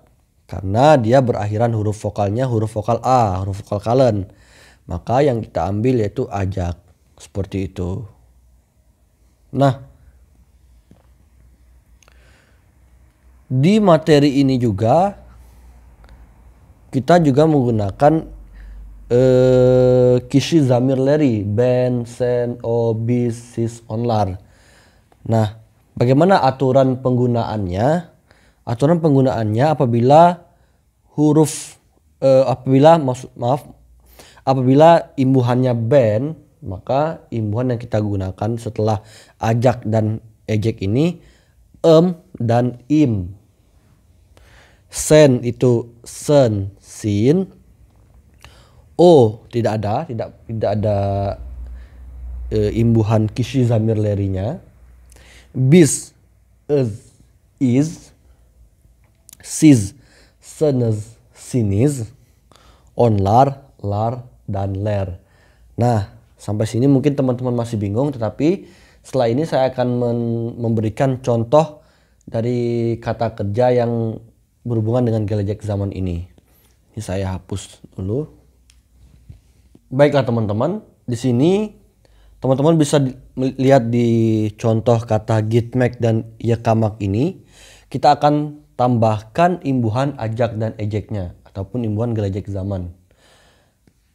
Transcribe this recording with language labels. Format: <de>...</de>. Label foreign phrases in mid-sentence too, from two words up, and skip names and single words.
<id>Karena dia berakhiran huruf vokalnya huruf vokal A, huruf vokal kalen. Maka yang kita ambil yaitu ajak. Seperti itu. Nah, di materi ini juga kita juga menggunakan</id> <tr>kişi zamirleri ben, sen, o, biz, siz, onlar.</tr> <id>Nah, bagaimana aturan penggunaannya? Aturan penggunaannya apabila apabila imbuhannya ben, maka imbuhan yang kita gunakan setelah ajak dan ejek ini dan im. Sen itu</id> <tr>sen, sin.</tr> <id>O tidak ada imbuhan</id> <tr>kişi zamirlerinya. Biz, is. Siz, seniz, siniz. Onlar, lar,</tr> <id>dan ler. Nah, sampai sini mungkin teman-teman masih bingung, tetapi setelah ini saya akan memberikan contoh dari kata kerja yang berhubungan dengan</id> <tr>gelecek zaman</tr> <id>ini. Ini saya hapus dulu. Baiklah teman-teman, di sini teman-teman bisa lihat di contoh kata gitmek dan yekamak ini, kita akan tambahkan imbuhan ajak dan ejeknya ataupun imbuhan</id> <tr>gelecek zaman.</tr>